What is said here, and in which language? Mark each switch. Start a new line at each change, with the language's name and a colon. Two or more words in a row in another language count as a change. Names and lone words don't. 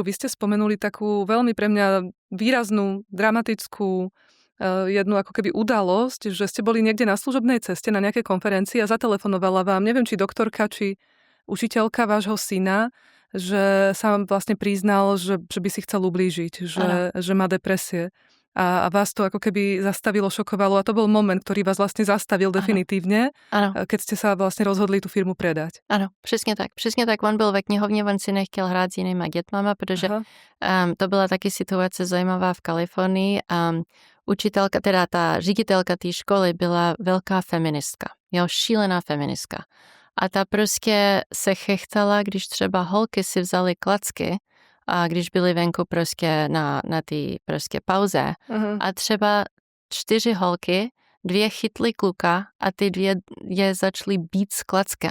Slovak: Vy ste spomenuli takú veľmi pre mňa výraznú, dramatickú jednu ako keby udalosť, že ste boli niekde na služobnej ceste na nejakej konferencii a zatelefonovala vám, neviem, či doktorka, či učiteľka vášho syna, že sa vám vlastne priznal, že by si chcel ublížiť, že má depresie. A vás to ako keby zastavilo, šokovalo a to bol moment, ktorý vás vlastne zastavil definitívne, keď ste sa vlastne rozhodli tú firmu predať.
Czech: Ano, přesně tak. Přesně tak. On byl ve knihovně, on si nechtěl hrát s jinýma dětmama, protože to byla taky situace zajímavá v Kalifornii. Učitelka, teda ta ředitelka té školy byla velká feministka. Jo, šílená feministka. A ta prostě se chechtala, když třeba holky si vzali klacky, a když byli venku prostě na té prostě pauze a třeba 4 holky, 2 chytly kluka a ty 2 je začaly být s klackem.